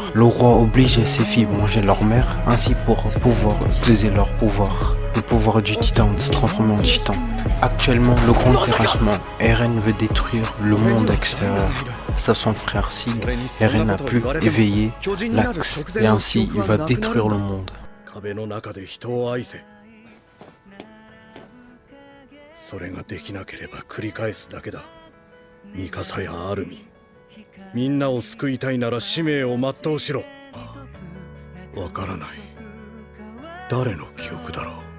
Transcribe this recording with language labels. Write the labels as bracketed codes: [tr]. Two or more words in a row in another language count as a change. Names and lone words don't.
[fr] Le roi oblige ses filles à manger leur mère, ainsi pour pouvoir utiliser leur pouvoir. Le pouvoir du titan de se transformer en titan. Actuellement, le grand terrassement, Eren veut détruire le monde extérieur. Ça, son frère Sig, Eren a pu éveiller l'axe et ainsi il va détruire le monde. [ja] 壁の中で人を愛せ。それができなければ繰り返すだけだ。ミカサやアルミン、みんなを救いたいなら使命を全うしろ。わからない。誰の記憶だろう。